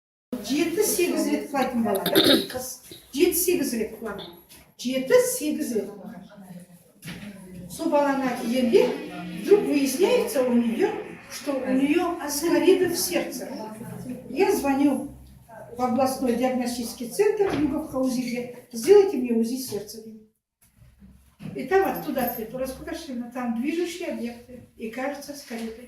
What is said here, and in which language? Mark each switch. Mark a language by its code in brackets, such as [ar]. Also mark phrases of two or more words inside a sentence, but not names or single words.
[kk] 7-8 rет қылатын бала, қыз 7-8 рет қылады. 7-8 рет қылады. Сол баланы әкелгенде, [ru] вдруг выясняется у нее, что у нее аскариды в сердце. Я звоню в областной диагностический центр Юговка УЗИ, сделайте мне УЗИ сердца. И там оттуда ответ, раскошено, там движущие объекты, и кажется аскариды.